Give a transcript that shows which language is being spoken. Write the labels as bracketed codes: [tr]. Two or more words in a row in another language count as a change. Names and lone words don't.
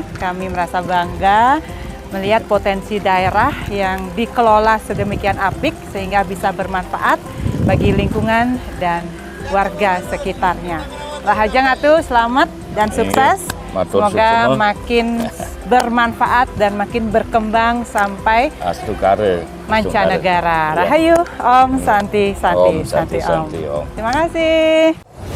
[id] Kami merasa bangga melihat potensi daerah yang dikelola sedemikian apik sehingga bisa bermanfaat bagi lingkungan dan warga sekitarnya. Rahajang atuh, selamat dan sukses. Semoga makin bermanfaat dan makin berkembang sampai mancanegara. [sa] Rahayu, Om Santi. Om. [id] Terima kasih.